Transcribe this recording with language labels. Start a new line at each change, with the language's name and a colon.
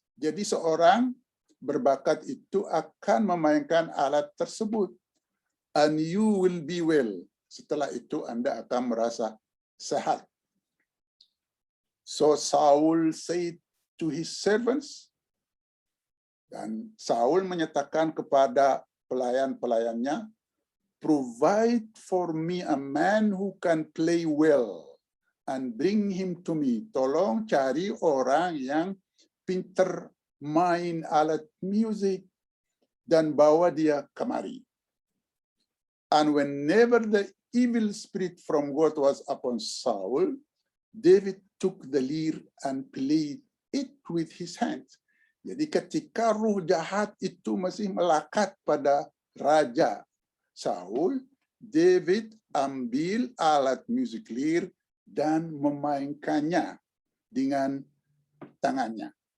Indonesian: Jadi seorang berbakat itu akan memainkan alat tersebut.
English: And you will be well.
Indonesian: Setelah itu Anda akan merasa sehat.
English: So Saul said to his servants,
Indonesian: dan Saul menyatakan kepada pelayan-pelayannya,
English: provide for me a man who can play well and bring him to me.
Indonesian: Tolong cari orang yang pintar main alat musik dan bawa dia kemari.
English: And whenever the evil spirit from God was upon Saul, David took the lyre and played it with his hands.
Indonesian: Jadi ketika ruh jahat itu masih melekat pada Raja Saul, David ambil alat musik lyre dan memainkannya dengan tangannya.